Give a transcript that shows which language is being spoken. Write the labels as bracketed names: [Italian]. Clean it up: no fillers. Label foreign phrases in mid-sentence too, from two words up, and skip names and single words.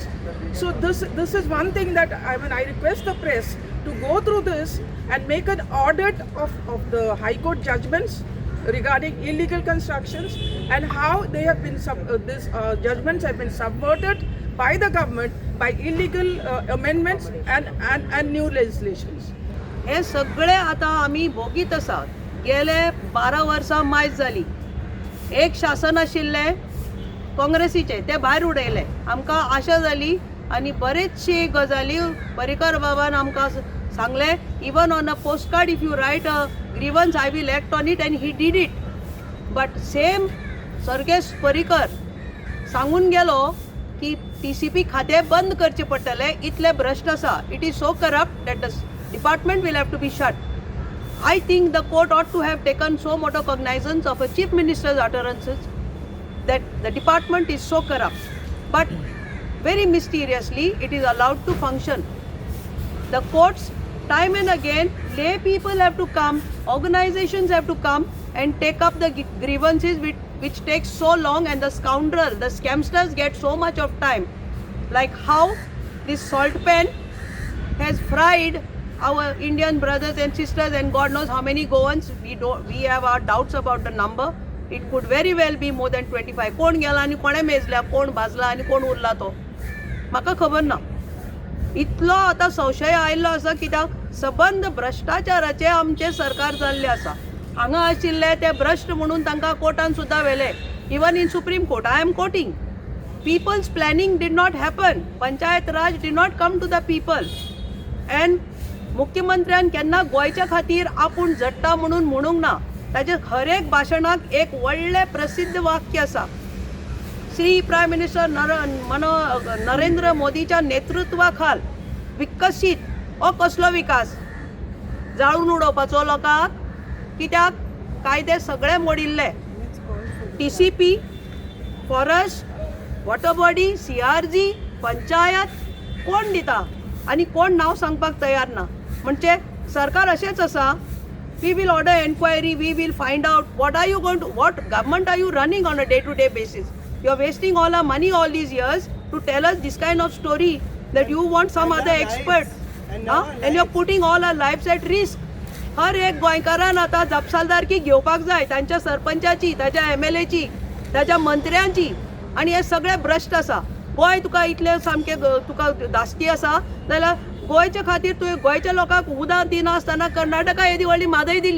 [English] So this is one thing that I request the press to go through this and make an audit of the High Court judgments regarding illegal constructions and how they have been judgments have been subverted by the government by illegal amendments and new legislations. [Konkani] हे सगळे आतां आमी भोगीत आसात. गेले 12 वर्सां मायज जाली. एक शासन आशिल्लें काँग्रेसीचें तें भायर उडयलें. आमकां आशा जाली आनी बरेचशी गजाली पर्रीकर बाबान आमकां सांगले. [English] Even on a post card if you write a grievance I will act on it, and he did it. but same [Konkani] सर्गेश पर्रीकर सांगून गेलो की TCP खातें बंद करचें पडटलें, इतलें भ्रश्ट आसा. [English] It is so corrupt that the department will have to be shut. I think the court ought to have taken so much cognizance of a chief minister's utterances that the department is so corrupt. But very mysteriously, it is allowed to function. The courts, time and again, lay people have to come, organizations have to come and take up the grievances which takes so long, and the scoundrel, the scamsters get so much of time. Like how this salt pen has fried our Indian brothers and sisters, and God knows how many Goans. We have our doubts about the number. It could very well be more than 25. [Konkani] कोण गेला आनी कोणे मेजल्या, कोण भाजला आनी कोण उरला तो म्हाका खबर ना. इतलो आतां संशय आयिल्लो आसा कित्याक सबंद भ्रश्टाचाराचे आमचे सरकार जाल्ले आसा. हांगा आशिल्ले ते भ्रश्ट म्हणून तांकां कोर्टान सुद्दां व्हेले. [English] Even in Supreme Court I am quoting. People's planning did not happen. Panchayat Raj did not come to the people. [Konkani] And मुख्यमंत्र्यान केन्ना गोंयच्या खातीर आपूण झडटा म्हणून म्हणूंक ना. ताचे हर एक भाशणाक एक व्हडलें प्रसिद्ध वाक्य आसा. श्री [English] prime minister [Konkani] नरेंद्र मोदीच्या नेतृत्वा खाल विकसीत हो कसलो विकास? जाळून उडोवपाचो लोकांक. कित्याक कायदे सगळे मोडिल्ले. TCP, फॉरेस्ट, [English] water body, [Konkani] CRG, पंचायत कोण दिता आनी कोण नांव सांगपाक तयार ना. म्हणजे सरकार अशेंच आसा. [English] we will order enquiry, We will find out what are you going to, what government are you running on a day-to-day basis. You are wasting all our money all these years to tell us this kind of story that you want some other expert, and you are putting all our lives at risk. [Konkani] हर एक गोंयकारान आतां जापसालदारकी घेवपाक जाय, तांच्या सरपंचाची, ताच्या MLA ची, ताच्या मंत्र्यांची. आनी हे सगळे भ्रश्ट आसा. गोंय तुका इतले सामके तुका धास्ती आसा जाल्यार गोंयच्या खातीर तुवें गोंयच्या लोकांक उदक दिनासतना कर्नाटका येदी व्हडली म्हादय दिली.